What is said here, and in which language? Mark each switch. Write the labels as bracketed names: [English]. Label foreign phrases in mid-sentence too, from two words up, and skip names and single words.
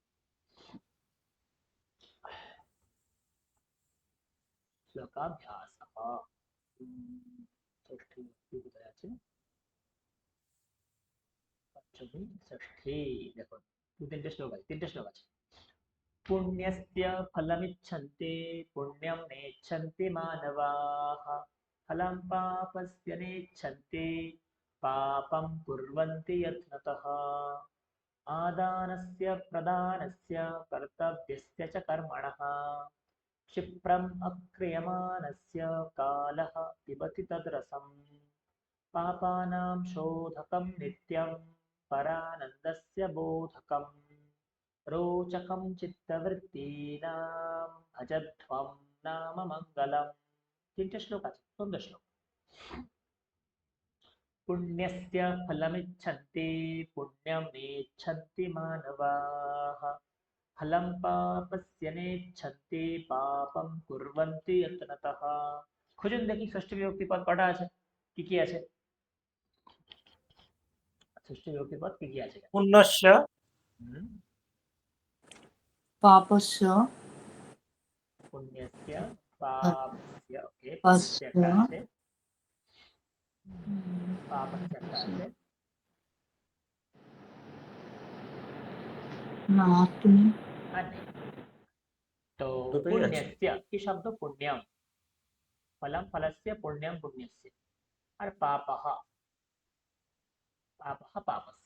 [Sanskrit] শ্লোকাভ্যাসः। [Bangla] ষষ্ঠী বিভক্তি কোথায় আছে? পঞ্চমী, ষষ্ঠী। দেখুন তিনটে শ্লোক আছে, তিনটে শ্লোক আছে। [Sanskrit] पुण्यस्य फलमिच्छन्ति पुण्यं नेच्छन्ति मानवाः फलं पापस्य नेच्छन्ति पापं कुर्वन्ति यत्नतः आदानस्य प्रदानस्य कर्तव्यस्य च कर्मणः क्षिप्रम् अक्रियमाणस्य कालः पिबति तद्रसम् पापानां शोधकं नित्यं परानन्दस्य बोधकम् रोचकं चित्तवृत्तीनां भजध्वं नाम मङ्गलम्। [Bangla] তিনটে শ্লোক আছে, সুন্দর শ্লোক। [Sanskrit] पुण्यस्य फलमिच्छन्ति पुण्यं नेच्छन्ति मानवाः फलं पापस्य नेच्छन्ति पापं कुर्वन्ति यत्नतः। [Bangla] খুঁজুন দেখি ষষ্ঠী বিভক্তি পদ কটা আছে, কি কি আছে? ষষ্ঠী বিভক্তি পদ কি কি আছে? [Sanskrit] পুণ্যস্য পাপস্য पुण्यस्य पापस्य, ओके, पापस्य [Bangla] पुण्यस्य का আছে, पापस्य का আছে না তুমি আর নেই। तो দুটোই আছে। पुण्यस्य কি শব্দ? [Sanskrit] পুণ্যম, ফলম ফলস্য, পুণ্যম পুণ্যস্য, আর পাপহ পাপহ পাপস্য।